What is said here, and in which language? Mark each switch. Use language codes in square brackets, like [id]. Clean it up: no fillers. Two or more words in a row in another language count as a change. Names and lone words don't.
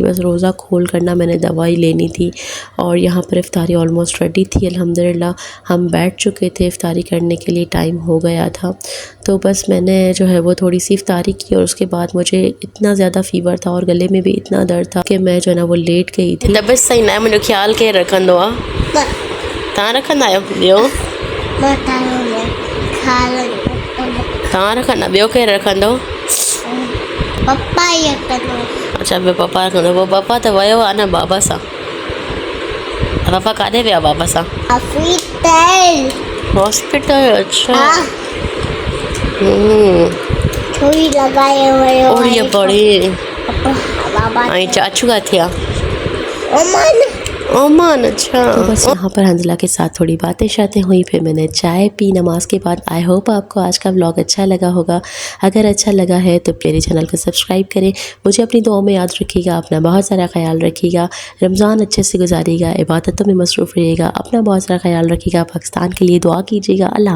[ur] بس روزہ کھول کرنا میں نے دوائی لینی تھی۔ اور یہاں پر افطاری آلموسٹ ریڈی تھی الحمدللہ. ہم بیٹھ چکے تھے افطاری کرنے کے لیے، ٹائم ہو گیا تھا. تو بس میں نے جو ہے وہ تھوڑی سی افطاری کی اور اس کے بعد مجھے اتنا زیادہ فیور تھا اور گلے میں بھی اتنا درد تھا کہ میں جو ہے نا وہ لیٹ گئی تھی. [sd] तबियत सही ना मुझे ख्याल के रखंदो आहे तव्हां रखंदा आहियो ॿियो तव्हां रखंदा ॿियो केरु रखंदो? पप्पा ही रखंदो। अच्छा ॿियो पप्पा रखंदो। पोइ पप्पा त वियो आहे न बाबा सां। पप्पा काॾे विया बाबा सां? हॉस्पिटल। अच्छा [ur] سوئی لگائے ہوئے ہو. اور یہ بڑی बाबा [sd] ऐं चाचू किथे आहे? ओमन। ओमान। [ur] اچھا تو بس یہاں پر حنظلہ کے ساتھ تھوڑی باتیں شاتیں ہوئی، پھر میں نے چائے پی نماز کے بعد. [en] I hope [ur] آپ کو آج کا ولاگ اچھا لگا ہوگا۔ اگر اچھا لگا ہے تو میرے چینل کو سبسکرائب کریں. مجھے اپنی دعاؤں میں یاد رکھیے گا، اپنا بہت سارا خیال رکھیے گا، رمضان اچھے سے گزاریے گا، عبادتوں میں مصروف رہیے گا، اپنا بہت سارا خیال رکھیے گا، پاکستان کے لیے دعا کیجیے گا.